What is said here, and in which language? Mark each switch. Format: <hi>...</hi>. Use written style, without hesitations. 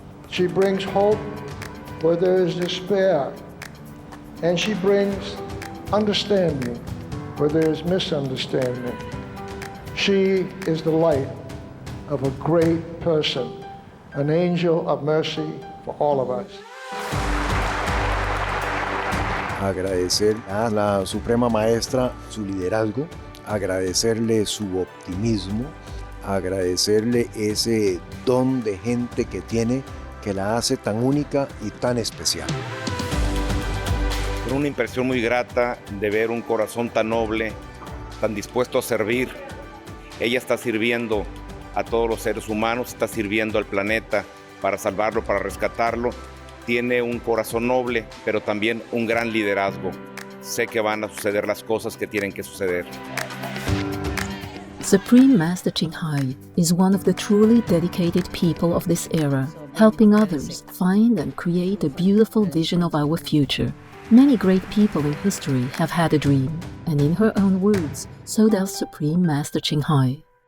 <en>She brings hope where there is despair. And she brings understanding where there is misunderstanding. She is the light of a great person, an angel of mercy for all of us.</en> <es>Agradecer a la Suprema Maestra su liderazgo, agradecerle su optimismo, agradecerle ese don de gente que tiene que la hace tan única y tan especial. Fue una impresión muy grata de ver un corazón tan noble, tan dispuesto a servir. Ella está sirviendo a todos los seres humanos, está sirviendo al planeta para salvarlo, para rescatarlo. Tiene un corazón noble, pero también un gran liderazgo. Sé que van a suceder las cosas que tienen que suceder.</es> <en>Supreme Master Ching Hai is one of the truly dedicated people of this era, helping others find and create a beautiful vision of our future. Many great people in history have had a dream, and in her own words, so does Supreme Master Ching Hai.</en>